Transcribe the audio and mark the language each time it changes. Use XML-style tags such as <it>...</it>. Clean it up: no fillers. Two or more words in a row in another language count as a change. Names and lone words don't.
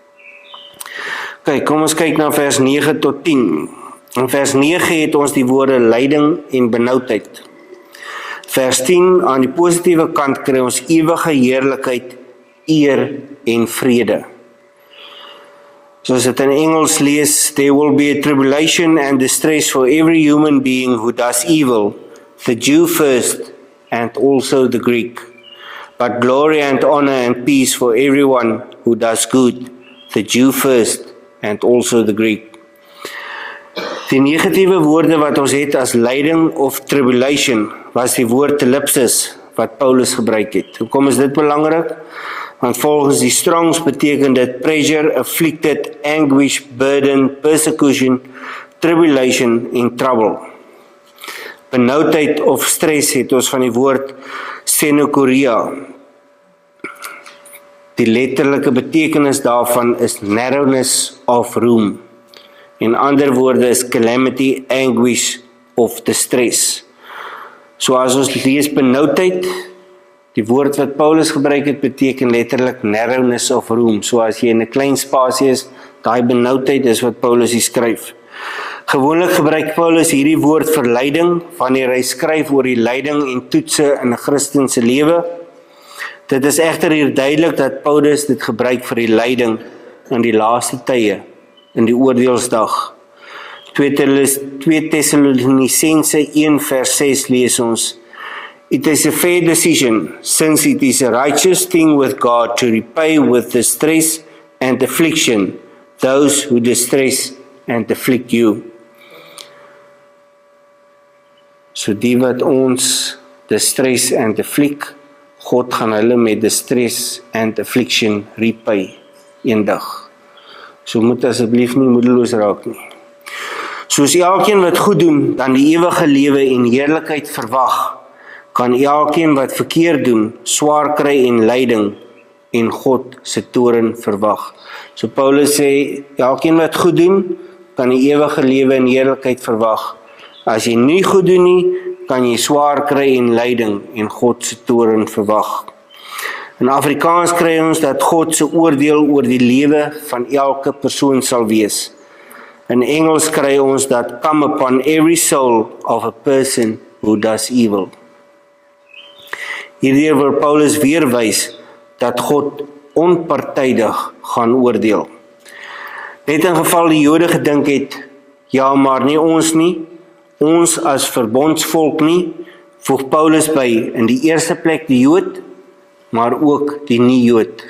<af>Kyk, kom ons kyk na vers 9 tot 10. In vers 9 het ons die woorde lyding en benoudheid. Vers 10, aan die positiewe kant kry ons ewige heerlikheid, eer en vrede. Soos dit in Engels lees,</af> <en>there will be a tribulation and distress for every human being who does evil, the Jew first and also the Greek. But glory and honor and peace for everyone who does good, the Jew first and also the Greek.</en> <af>Die negatiewe woorde wat ons het as lyding of tribulation, was die woord telipsis wat Paulus gebruik het. Hoekom is dit belangrik? Want volgens die Strongs beteken dit</af> <en>pressure, afflicted, anguish, burden, persecution, tribulation</en> <af>en trouble. Benoudheid of stres het ons van die woord stenokoria. Die letterlike betekenis daarvan is</af> <en>narrowness of room.</en> <af>In ander woorde is</af> <en>calamity, anguish of distress.</en> <af>So as ons lees benoudheid, die woord wat Paulus gebruik het, beteken letterlik</af> <en>narrowness of room.</en> <af>So as jy in 'n klein spasie is, daai benoudheid is wat Paulus hier skryf. Gewoonlik gebruik Paulus hierdie woord vir lyding, wanneer hy skryf oor die lyding en toetse in 'n Christen se lewe. Dit is egter hier duidelik dat Paulus dit gebruik vir die lyding in die laaste tye, in die oordeelsdag. 2 Tessalonisense 1 vers 6 lees ons,</af> <en>"It is a fair decision, since it is a righteous thing with God to repay with distress and affliction those who distress and afflict you."</en> <af>So die wat ons</af> <en>distress and afflict,</en> <af>God gaan hulle met</af> <en>distress and affliction</en> <af>repay eendag. So moet asseblief nie moedeloos raak nie. Soos elkeen wat goed doen, dan die ewige lewe en heerlikheid verwag, kan elkeen wat verkeerd doen, swaar kry en lyding en God se toorn verwag. So Paulus sê, elkeen wat goed doen, kan die ewige lewe en heerlikheid verwag. As jy nie goed doen nie, kan jy swaar kry en lyding en God se toorn verwag. In Afrikaans kry ons dat God se oordeel oor die lewe van elke persoon sal wees. In Engels kry ons dat</af> <en>come upon every soul of a person who does evil.</en> <af>Hierdeur wil Paulus weer wys dat God onpartydig gaan oordeel. Net in geval die Jode gedink het, ja maar nie ons nie, ons as verbondsvolk nie, voeg Paulus by, in die eerste plek die Jood, maar ook die nie-Jood.</af>